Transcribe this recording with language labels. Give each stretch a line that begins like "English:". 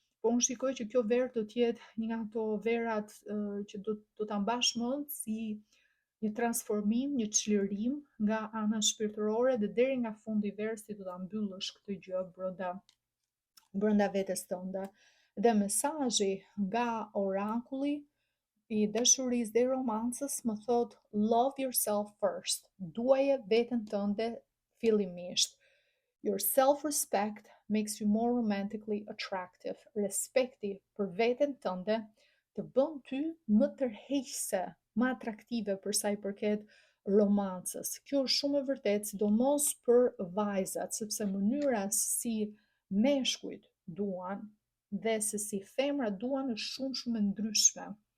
Albanian: Po unë shikoj që kjo verë do t'jetë një nga ato verat që do ta mbash mend si një transformim, një çlirim nga ana shpirtërore dhe deri nga fundi i verës ti do ta mbyllësh këtë gjë brenda vetes tënde. Dhe mesazhi nga orakulli i dashurisë dhe romancës më thot
English: love yourself first.
Albanian: Duaje veten tënde fillimisht.
English: Your self-respect makes you more romantically attractive.
Albanian: Respekti për veten tënde të bën ty më tërheqëse, më atraktive për sa i përket romancës. Kjo është shumë e vërtetë, sidomos për vajzat, sepse mënyra si meshkujt duan dhe se si femrat duan është shumë e ndryshme.